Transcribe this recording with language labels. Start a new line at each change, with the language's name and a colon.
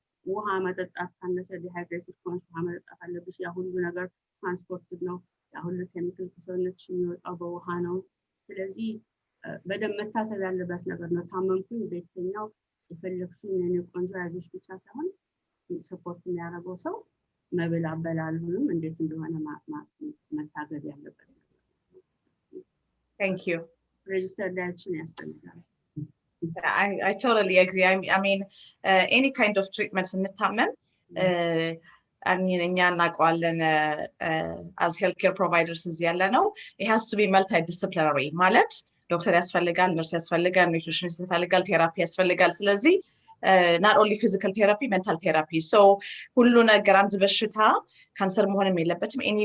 Amharic: ውሃ መጠጣት ካነሰ ዲሃይድሬትድ ከሆንሽ ውሃ መጠጣት አለብሽ። ያ ሁሉ ነገር ትራንስፖርትድ ነው። ያ ሁሉ ኬሚካል ከሰውነትሽ የሚወጣው በውሃ ነው። ስለዚህ በደንብ መታሰብ ያለበት ነገር ነው። ታመምኩኝ ቤተኛው የፈለግሽውን የኔ ቆንጆ ያዘሽ ብቻ ሳይሆን ሰፖርት የሚያደርገው ሰው መብል አበላሉንም እንዴት እንደሆነ መታገዝ ያለበት።
English: Thank you.
Amharic: Registered dietitian ያስፈልጋል።
English: I totally agree. I mean, any kind of treatments in the tamen, I mean, as healthcare providers, it has to be multidisciplinary.
Amharic: Malet, doctor ያስፈልጋል, nurse ያስፈልጋል, nutritionist ያስፈልጋል, therapy ያስፈልጋል. ስለዚህ
English: not only physical therapy, mental therapy.
Amharic: So ሁሉ ነገር አንድ በሽታ ካንሰር መሆንም የለበትም.